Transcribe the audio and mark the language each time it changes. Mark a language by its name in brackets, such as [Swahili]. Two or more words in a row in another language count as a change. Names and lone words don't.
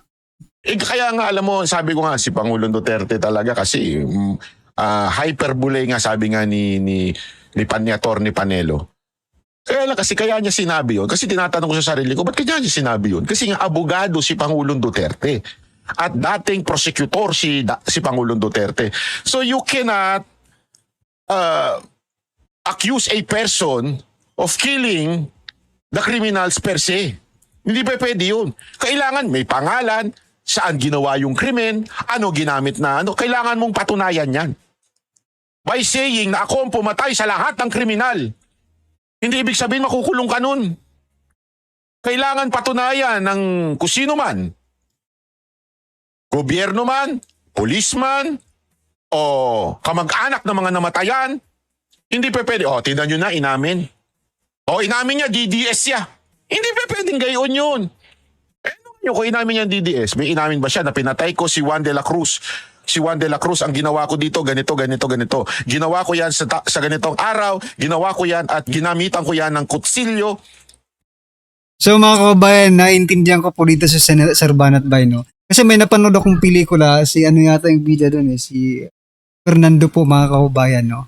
[Filipino] Kaya nga alam mo, sabi ko nga si Pangulong Duterte talaga kasi hyperbole nga sabi nga ni Atty. Panelo. Kaya lang kasi kaya niya sinabi yun. Kasi tinatanong ko sa sarili ko, ba't kaya niya sinabi yun? Kasi nga abogado si Pangulong Duterte. At dating prosecutor si Pangulong Duterte. [English] So you cannot accuse a person of killing the criminals [Latin] per se. [Filipino] Hindi pa pwede yun. Kailangan may pangalan, saan ginawa yung krimen, ano ginamit na ano. Kailangan mong patunayan yan. [English] By saying [Filipino] na ako ang pumatay sa lahat ng kriminal. Hindi ibig sabihin makukulong ka nun. Kailangan patunayan ng kung sino man. Gobyerno man, policeman, o kamag-anak ng mga namatayan. Hindi pa pwede. Tingnan nyo na, inamin. Inamin niya, DDS siya. Hindi pa pwedeng gayon yun. Kung inamin niya DDS, may inamin ba siya na pinatay ko si Juan de la Cruz? Si Juan de la Cruz, ang ginawa ko dito, ganito. Ginawa ko yan sa ganitong araw, ginawa ko yan at ginamitan ko yan ng kutsilyo. So mga kababayan, naintindihan ko po dito sa Sir Banat Bay, no? Kasi may napanood akong pelikula, si ano yata yung bida doon si Fernando po, mga kababayan, no?